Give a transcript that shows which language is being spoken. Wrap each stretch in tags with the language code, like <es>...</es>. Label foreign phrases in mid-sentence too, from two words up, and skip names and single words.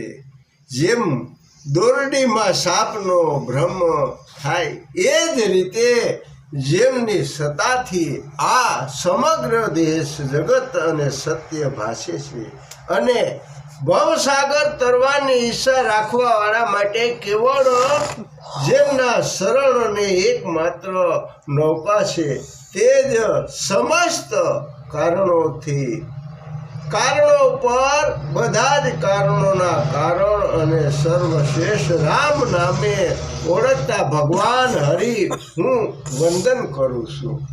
<gu>જેમ દોરડીમાં સાપનો ભ્રમ થાય એ જ રીતે જેમની સત્તાથી આ સમગ્ર દેશ જગત અને સત્ય ભાષે છે અને ભવસાગર તરવાની ઈચ્છા રાખવાવાળા માટે કેવળ જેમના શરણ અને એકમાત્ર નૌકા છે તે જ સમસ્ત કારણો પર બધા જ કારણોના કારણ અને સર્વશ્રેષ્ઠ રામ નામે ઓળખતા ભગવાન હરિ હું વંદન કરું છું।</gu>